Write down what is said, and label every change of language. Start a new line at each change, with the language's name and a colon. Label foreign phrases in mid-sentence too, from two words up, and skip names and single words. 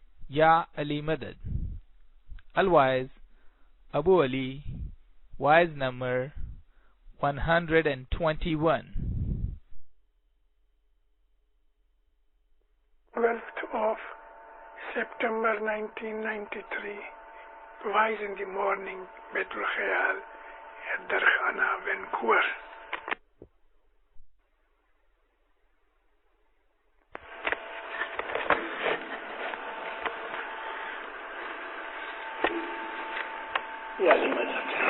Arabic: يا علي مدد. الواعظ، أبو علي,
English: Wise number 121. 12th of September 1993. Wise in the morning, Baitul Khayal at Darkhana, Vancouver.
Arabic: يا علي مدد.